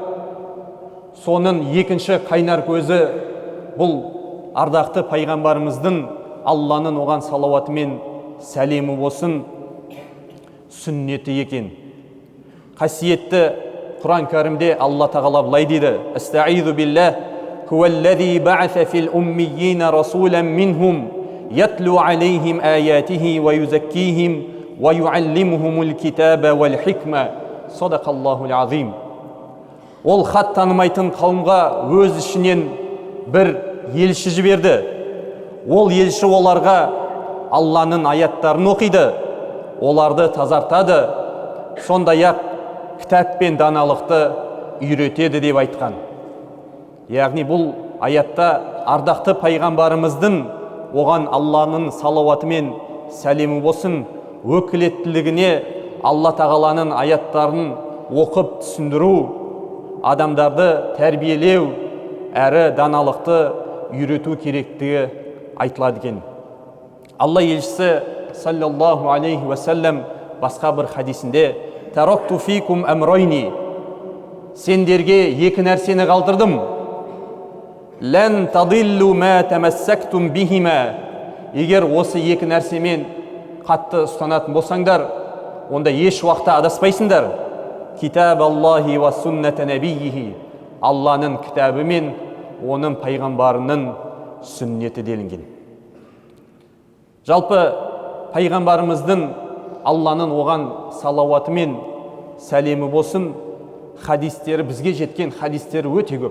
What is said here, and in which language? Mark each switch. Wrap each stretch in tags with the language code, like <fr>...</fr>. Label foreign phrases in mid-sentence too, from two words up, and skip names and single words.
<kk>Соның екінші қайнар көзі бұл ардақты пайғамбарымыздың Алланың оған салауаты мен сәлемі болсын сүннеті екен. Қасиетті Құран кәрімде Алла Тағала былай дейді:</kk> <ar>أستعيذ بالله هو الذي بعث في الأميين رسولا منهم يتلو عليهم آياته ويزكيهم ويعلمهم الكتاب والحكمة. صدق الله العظيم.</ar> <kk>Ол хат танымайтын қауымға өз ішінен бір елші жіберді. Ол елші оларға Алланың аяттарын оқиды, оларды тазартады, сондай-ақ кітап пен даналықты үйретеді деп айтқан. Яғни бұл аятта ардақты пайғамбарымыздың оған Алланың салауаты мен сәлемі болсын өкілеттілігіне Алла Тағаланың аяттарын оқып түсіндіру, адамдарды тәрбиелеу әрі даналықты үйрету керектігі айтылады екен. Алла елшісі</kk> <ar>صلى الله عليه وسلم</ar> <kk>басқа бір хадисінде:</kk> <ar>تركت فيكم أمرين,</ar> <kk>сендерге екі нәрсені қалдырдым.</kk> <ar>لن تضلوا ما تمسكتم بهما,</ar> <kk>егер осы екі нәрсемен қатты ұстанатын болсаңдар, онда еш уақытта адаспайсыңдар.</kk> <ar>كتاب الله وسنة نبيه,</ar> <kk>Алланың кітабы мен оның пайғамбарының сүннеті делінген. Жалпы пайғамбарымыздың Алланың оған салауаты мен сәлемі болсын хадистері, бізге жеткен хадистері өте көп.</kk>